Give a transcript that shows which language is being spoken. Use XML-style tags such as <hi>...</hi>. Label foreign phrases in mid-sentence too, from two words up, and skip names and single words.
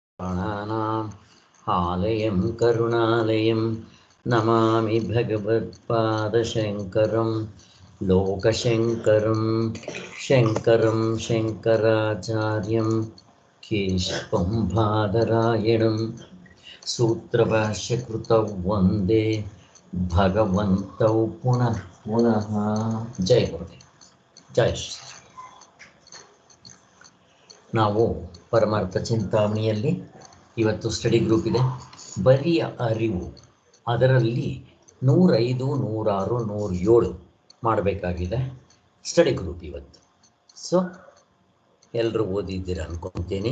<sa>प्राणानाम् आलयं करुणालयं नमामि भगवत्पादशङ्करं लोकशङ्करं शङ्करं शङ्कराचार्यं केशवं बादरायणं सूत्रभाष्यकृतौ वन्दे भगवन्तौ पुनः पुनः।</sa> <hi>जय गुरुदेव, जय श्री.</hi> <kn>ನಾವು ಪರಮಾರ್ಥ ಚಿಂತಾಮಣಿಯಲ್ಲಿ ಇವತ್ತು</kn> <en>study group</en> <kn>ಇದೆ. ಬರಿಯ ಅರಿವು, ಅದರಲ್ಲಿ 105, 106, 107 ಮಾಡಬೇಕಾಗಿದೆ</kn> <en>study group</en> <kn>ಇವತ್ತು. ಸೊ ಎಲ್ಲರೂ ಓದಿದ್ದೀರ ಅನ್ಕೊತೀನಿ.</kn>